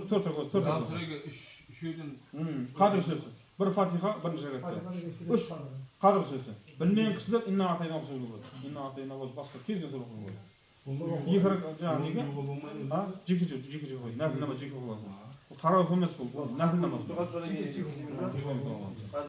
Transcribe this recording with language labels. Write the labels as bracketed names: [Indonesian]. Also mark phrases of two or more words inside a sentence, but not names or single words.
[Kazakh] Төрт үшеуден қадір сөзі. Бір фатиха, бірінші ракатқа. Үш қадір сөзі. Білмеген кісілер [Arabic] إنا أعطينا [Kazakh] сөз болады. [Arabic] إنا أعطينا [Kazakh] басқа кез сөз болады. Екі ракат жаңағы неге? Жеке қой. Нәпіл жеке қыласың. [Uzbek] Bu taravih emas bu. Nafil namaz. [Turkish] Biraz sonra yine-